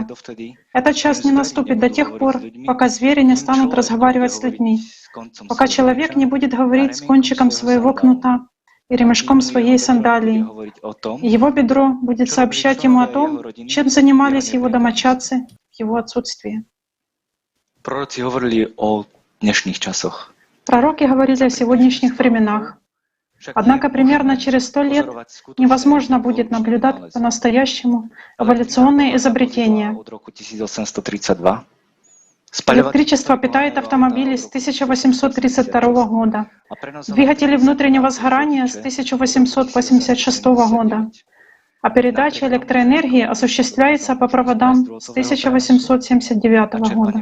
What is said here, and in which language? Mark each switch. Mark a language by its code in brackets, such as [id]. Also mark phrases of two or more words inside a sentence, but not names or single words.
[ru] Этот час не наступит до тех пор, пока звери не станут разговаривать с людьми, пока человек не будет говорить с кончиком своего кнута и ремешком своей сандалии. И его бедро будет сообщать ему о том, чем занимались его домочадцы в его отсутствии. [sk] Proroci hovorili o dnešných časoch. [ru] Пророки говорили о сегодняшних временах. Однако примерно через 100 лет невозможно будет наблюдать по-настоящему эволюционные изобретения. Электричество питает автомобили с 1832 года, двигатели внутреннего сгорания с 1886 года, а передача электроэнергии осуществляется по проводам с 1879 года.